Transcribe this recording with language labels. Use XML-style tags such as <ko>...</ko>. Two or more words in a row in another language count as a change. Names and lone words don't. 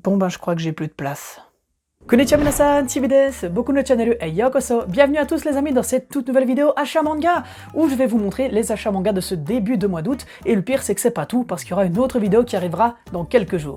<fr>Bon ben je crois que j'ai plus de place.</fr> <ja>こんにちは皆さん、Chibiです、僕のチャンネルへようこそ.</ja> <fr>Bienvenue à tous les amis dans cette toute nouvelle vidéo achat manga, où je vais vous montrer les achats manga de ce début de mois d'août, et le pire c'est que c'est pas tout, parce qu'il y aura une autre vidéo qui arrivera dans quelques jours.</fr>